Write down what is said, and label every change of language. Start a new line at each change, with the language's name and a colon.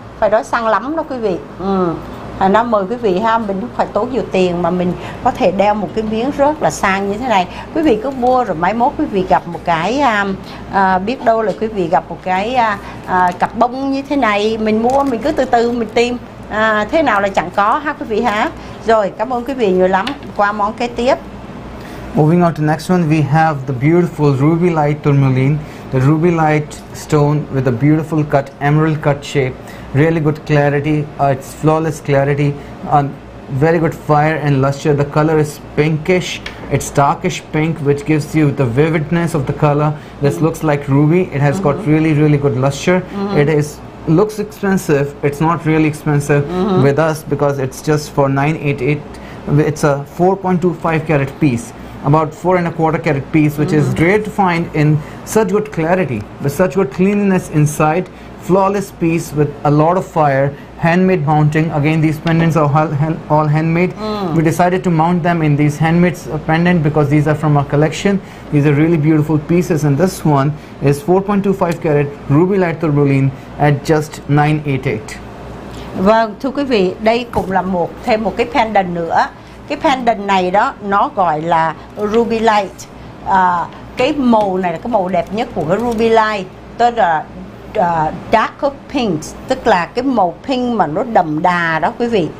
Vietnamese: Phải nói sang lắm đó quý vị. Nó mời quý vị ha, mình không phải tốn nhiều tiền mà mình có thể đeo một cái miếng rất là sang như thế này. Quý vị cứ mua rồi mai mốt quý vị gặp một cái biết đâu là quý vị gặp một cái cặp bông như thế này, mình mua mình cứ từ từ mình tìm thế nào là chẳng có ha quý vị ha. Rồi, cảm ơn quý vị nhiều lắm. Qua món kế tiếp.
English: Moving on to next one, we have the beautiful ruby light tourmaline, the ruby light stone with a beautiful cut, emerald cut shape. really good clarity, it's flawless clarity, very good fire and luster. The color is pinkish, it's darkish pink, which gives you the vividness of the color. This looks like ruby. It has got really good luster. It looks expensive. It's not really expensive with us because it's just for 988. It's a 4.25 carat piece, about 4.25 carat piece, which is rare to find in such good clarity, with such good cleanliness inside. Flawless piece with a lot of fire, handmade mounting. Again, these pendants are all handmade. We decided to mount them in these handmade pendant because these are from our collection. These are really beautiful pieces, and this one is 4.25 carat ruby light tourmaline at just 988.
Vietnamese: Vâng, thưa quý vị, đây cũng là thêm một cái pendant nữa. Cái pendant này đó nó gọi là ruby light. Cái màu này là cái màu đẹp nhất của cái ruby light, tức là
English: darker pink,
Vietnamese: tức là cái màu pink mà nó đậm đà đó quý vị.